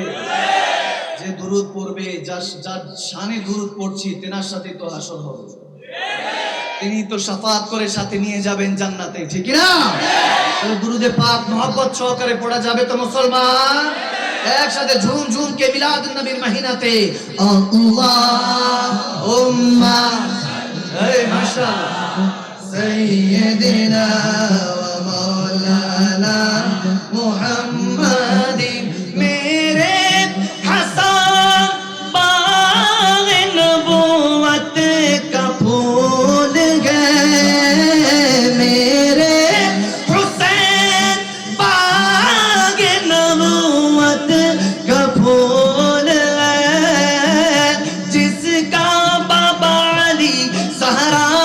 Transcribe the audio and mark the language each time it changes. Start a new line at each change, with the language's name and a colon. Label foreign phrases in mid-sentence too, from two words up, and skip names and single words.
Bangla: যে দুরুদ পড়বে, যার শানে দুরুদ পড়ছি, তেনার সাথে তো হাসর হবে, তিনি তো শাফাত করে সাথে নিয়ে যাবেন জান্নাতে, ঠিক না? তাহলে দুরুদে পাক মহব্বত সহকারে পড়া যাবে তো মুসলমান? একসাথে ঝুম ঝুম কে মিলাদুন নবীর মহিনাতে
Arabic: اللهم ما شاء الله سیدنا و مولانا
Urdu: محمد، میرے حسن باغ نبوت کا پھول گئے، میرے حسین باغ نبوت کا پھول گئے، جس کا بابا علی سہرا